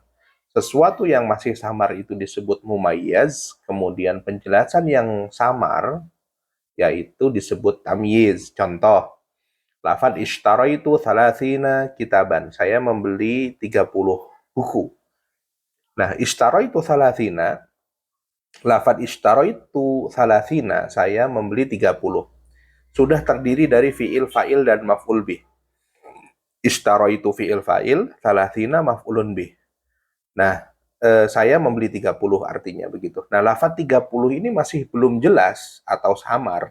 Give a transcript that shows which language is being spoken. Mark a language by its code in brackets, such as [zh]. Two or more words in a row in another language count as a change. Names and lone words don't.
[id] Sesuatu yang masih samar itu disebut mumayyaz, kemudian penjelasan yang samar yaitu disebut tamyiz. Contoh, lafad [ar] اشتريت ثلاثين كتابا, [id] saya membeli 30 buku. Nah, [ar] اشتريت ثلاثين، لفظ اشتريت ثلاثين, [id] saya membeli 30, sudah terdiri dari fi'il, fa'il, dan [ar] مفعول به. اشتريت فعل فاعل، ثلاثين مفعول به. [id] Nah, saya membeli 30 artinya begitu. Nah, lafaz 30 ini masih belum jelas atau samar.